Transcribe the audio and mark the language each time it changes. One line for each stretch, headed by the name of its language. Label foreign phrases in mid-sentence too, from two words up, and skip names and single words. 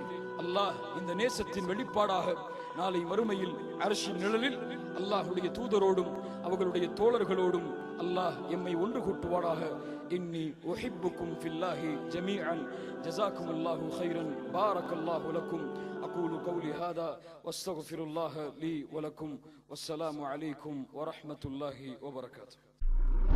Tamil: அல்லாஹ் இந்த நேசத்தின் வெளிப்பாடாக நாளை மறுமையில் அர்ஷின் நிழலில் அல்லாஹ்வுடைய தூதரோடும் அவர்களுடைய தோழர்களோடும் அல்லாஹ் எம்மை ஒன்று கூட்டுவானாக.
Arabic: إني أحبكم في الله جميعا. جزاكم الله خيرا. بارك الله لكم. أقول قولي هذا واستغفر الله لي ولكم والسلام عليكم ورحمة الله وبركاته.